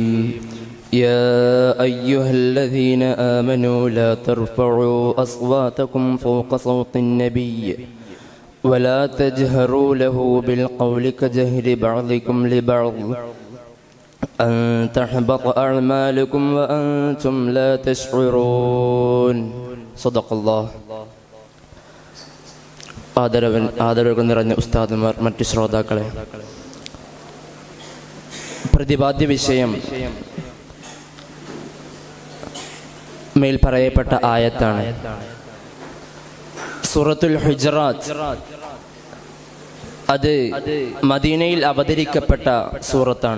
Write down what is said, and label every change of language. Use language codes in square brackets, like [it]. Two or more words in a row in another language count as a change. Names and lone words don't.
[ar] يا أيها الذين آمنوا لا ترفعوا أصواتكم فوق صوت النبي ولا تجهروا له بالقول كجهر بعضكم لبعض أن تحبط أعمالكم وأنتم لا تشعرون. صدق الله. [ml] ആദരവ് നിറഞ്ഞ ഉസ്താദുമാർ, മറ്റു ശ്രോതാക്കളെ, പ്രതിപാദ്യ വിഷയം മേൽ പറയപ്പെട്ട ആയത്താണ്. സൂറത്തുൽ ഹുജറാത്ത് അത് മദീനയിൽ അവതരിക്കപ്പെട്ട സൂറത്താണ്.